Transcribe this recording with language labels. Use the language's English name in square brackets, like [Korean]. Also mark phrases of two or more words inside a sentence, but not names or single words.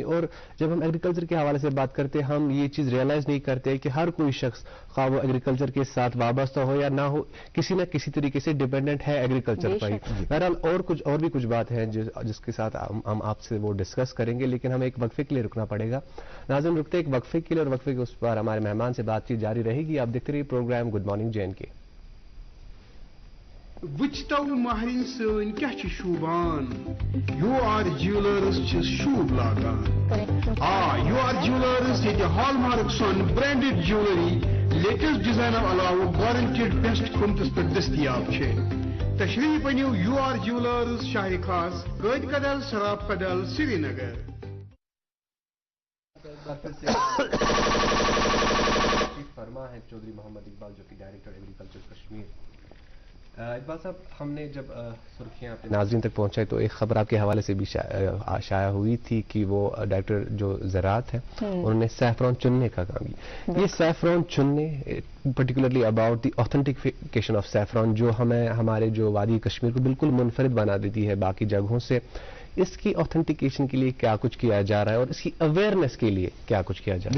[Urdu] اور جب ہم ایگریکلچر کے حوالے سے بات کرتے ہیں ہم یہ چیز ریئلائز نہیں کرتے کہ ہر کوئی شخص کھا وہ ایگریکلچر کے ساتھ وابستہ ہو یا نہ ہو، کسی نہ کسی طریقے سے ڈیپینڈنٹ ہے ایگریکلچر پر ہی. بہرحال اور بھی کچھ بات ہے جس کے ساتھ ہم آپ سے وہ ڈسکس کریں گے، لیکن ہمیں ایک وقفے کے لیے رکنا پڑے گا. ناظرین، رکتے ایک وقفے کے لیے اور وقفے کے اس پر ہمارے مہمان سے بات چیت جاری رہے گی. آپ دیکھتے رہیے پروگرام گڈ مارننگ JNK. [Kashmiri] वुचतो महरिन सन क्या शूबान, UR ज्वेलर्स शूब लागान। UR ज्वेलर्स ये हॉलमार्क सन [English] branded jewellery latest design [Kashmiri] अलावा [English] guaranteed best [Kashmiri] कीमतस पर दस्तयाब छे। तशरीफ अनियो UR ज्वेलर्स, शाह खास, गैद कदल, शराब कदल, श्रीनगर। [Urdu] فرما ہے چودھری محمد اقبال جو کہ [English] director agriculture [Urdu] कश्मीर اقبال صاحب، ہم نے جب سرخیاں اپنے ناظرین تک پہنچائے تو ایک خبر آپ کے حوالے سے بھی شائع ہوئی تھی کہ وہ ڈاکٹر جو زراعت ہے انہوں نے سیفران چننے کا کام کیا. یہ سیفران چننے [English] particularly about the authentication of saffron [Urdu] جو ہمیں ہمارے جو وادی کشمیر کو بالکل منفرد بنا دیتی ہے باقی جگہوں سے، اس کی آتھینٹیکیشن کے لیے کیا کچھ کیا جا رہا ہے اور اس کی اویئرنیس کے لیے کیا کچھ کیا جا رہا ہے؟